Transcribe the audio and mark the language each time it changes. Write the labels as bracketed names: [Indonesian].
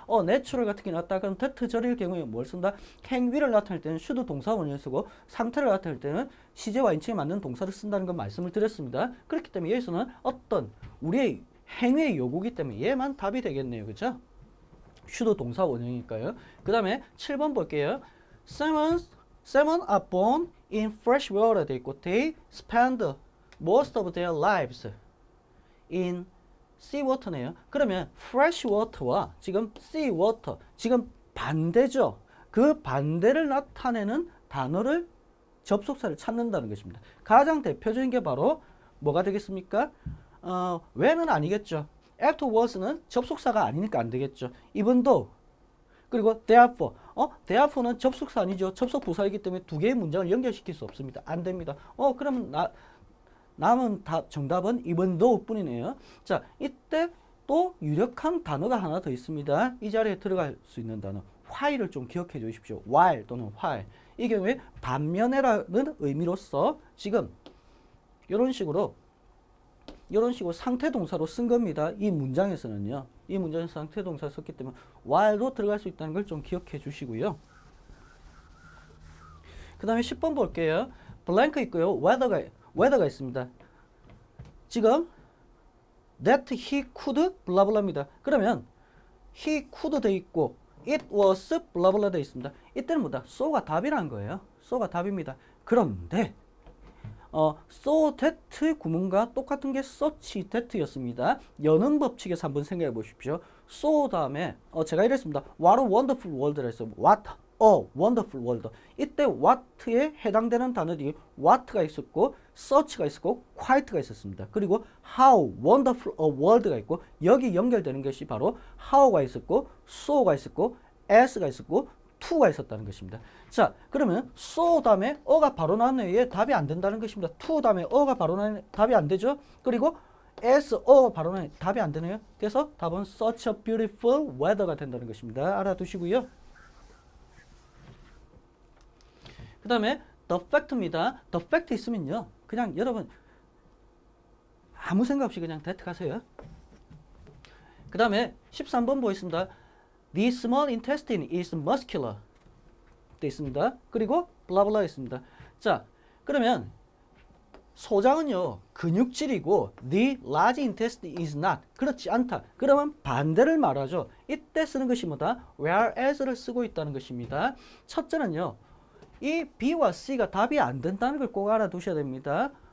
[Korean] natural 같은 게 나왔다. 그럼 that절일 경우에 뭘 쓴다? 행위를 나타낼 때는 should 동사 원형을 쓰고 상태를 나타낼 때는 시제와 인칭에 맞는 동사를 쓴다는 건 말씀을 드렸습니다. 그렇기 때문에 여기서는 어떤 우리의 행위의 요구이기 때문에 얘만 답이 되겠네요. 그죠? should 동사 원형이니까요. 그 다음에 7번 볼게요. [English] Salmon are born in fresh water [Korean] 돼 있고 [English] they spend most of their lives in sea water네요. [Korean] 그러면 fresh water와 지금 sea water 지금 반대죠. 그 반대를 나타내는 단어를 접속사를 찾는다는 것입니다. 가장 대표적인 게 바로 뭐가 되겠습니까? when은 아니겠죠. afterwards는 접속사가 아니니까 안 되겠죠. even though 그리고 therefore therefore는 접속사 아니죠. 접속 부사이기 때문에 두 개의 문장을 연결시킬 수 없습니다. 안 됩니다. 그러면 남은 정답은 even though 뿐이네요. 자, 이때 또 유력한 단어가 하나 더 있습니다. 이 자리에 들어갈 수 있는 단어 while을 좀 기억해 주십시오. while 또는 while. 이 경우에 반면에라는 의미로서 지금 이런 식으로 상태 동사로 쓴 겁니다. 이 문장에서는요. 이 문장에서 상태 동사를 썼기 때문에 while도 들어갈 수 있다는 걸 좀 기억해 주시고요. 그 다음에 10번 볼게요. blank 있고요. whether가 있습니다. 지금 that he could blah blah입니다. 그러면 he could 돼 있고 it was blah blah 돼 있습니다. 이때는 뭐다? so가 답이라는 거예요. so가 답입니다. 그런데 so that 구문과 똑같은 게 such that였습니다. 연음 법칙에서 한번 생각해 보십시오. so 다음에 제가 이랬습니다. [English] What a wonderful world라 [Korean] 했어요. [English] What a wonderful world. [Korean] 이때 what에 해당되는 단어들이 what가 있었고 such가 있었고 quite가 있었습니다. 그리고 how wonderful a world가 있고 여기 연결되는 것이 바로 how가 있었고 so가 있었고 as가 있었고 to가 있었다는 것입니다. 자, 그러면 so 다음에 어가 바로 나왔네요. 얘 답이 안 된다는 것입니다. to 다음에 어가 바로 나왔네요. 답이 안 되죠. 그리고 as 어가 바로 나왔네요. 답이 안 되네요. 그래서 답은 [English] such a beautiful weather [Korean] 가 된다는 것입니다. 알아두시고요. 그 다음에 the fact입니다. the fact 있으면요. 그냥 여러분 아무 생각 없이 그냥 that 가세요. 그 다음에 13번 보겠습니다. [English] The small intestine is muscular [Korean] 돼 있습니다. 그리고 blah blah 있습니다. 자, 그러면 소장은요 근육질이고 [English] the large intestine is not [Korean] 그렇지 않다. 그러면 반대를 말하죠. 이때 쓰는 것이 뭐다? whereas를 쓰고 있다는 것입니다. 첫째는요 이 B와 C가 답이 안 된다는 걸 꼭 알아두셔야 됩니다.